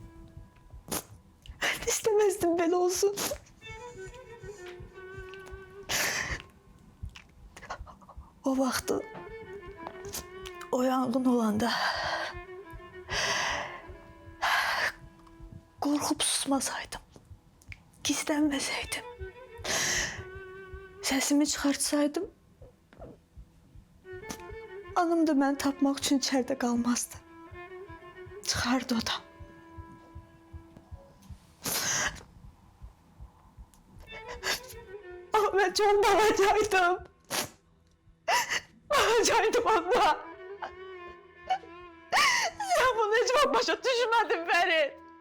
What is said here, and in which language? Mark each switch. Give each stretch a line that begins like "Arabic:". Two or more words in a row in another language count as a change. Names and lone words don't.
Azerbaijani: Mən istemezdim belə olsun. O vaxtı o yangın olanda qorxub susmasaydım, gizlənməsəydim, səsimi çıxartsaydım, anam da məni tapmaq üçün içəridə qalmazdı. Çıxardı o da.
Turkish: Ama ben çok balacaydım.
Azerbaijani: Balacaydım abla.
Turkish: Sen bunu hiç başa düşmedin Ferit.